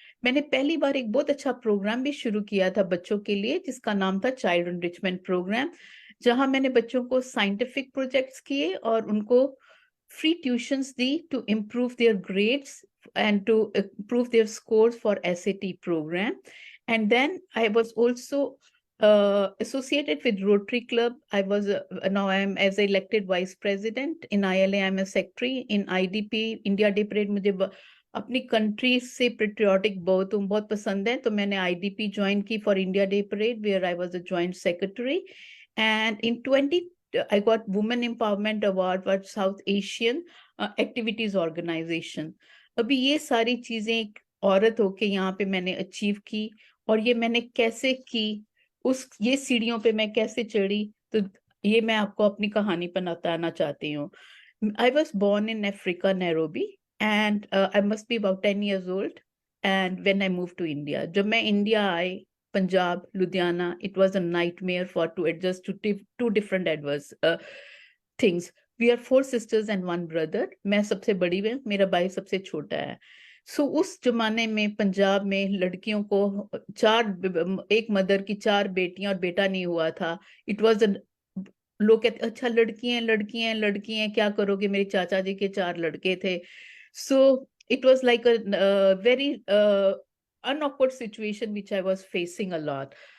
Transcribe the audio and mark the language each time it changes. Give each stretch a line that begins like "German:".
Hindi: मैंने पहली बार एक बहुत अच्छा प्रोग्राम भी शुरू किया था बच्चों के लिए, जिसका नाम था चाइल्ड एनरिचमेंट प्रोग्राम, जहां मैंने बच्चों को साइंटिफिक प्रोजेक्ट्स किए और उनको
English: free tuitions to improve their grades and to improve their scores for SAT program. And then I was also associated with Rotary Club. I was now I am as elected vice president in ILA. I am a secretary in IDP India Day Parade।
Hindi: मुझे अपनी country से patriotic बहुत पसंद है, तो मैंने IDP join की
English: For India day parade, where I was a joint secretary. And in 20 I got Women Empowerment Award for South Asian Activities Organization।
Hindi: अभी ये सारी चीजें एक औरत होके यहाँ पे मैंने अचीव की, और ये मैंने कैसे की, ये सीढ़ियों पे मैं कैसे चढ़ी, तो ये मैं आपको अपनी कहानी पर बताना चाहती हूँ।
English: I was born in Africa, Nairobi, and I must be about 10 years old। And when I moved to India,
Hindi: जब मैं India I,
English: Punjab, Ludhiana, it was a nightmare for to adjust to two different adverse things। We are 4 sisters and 1 brother।
Hindi: मैं सबसे बड़ी हूँ, मेरा भाई सबसे छोटा है। सो उस जमाने में पंजाब में लड़कियों को एक मदर की 4 बेटियां और बेटा नहीं हुआ था।
English: it was
Hindi: लोग कहते अच्छा लड़की हैं क्या करोगे। मेरे चाचा जी के 4 लड़के थे।
English: So it was like a very unawkward situation which I was facing a lot.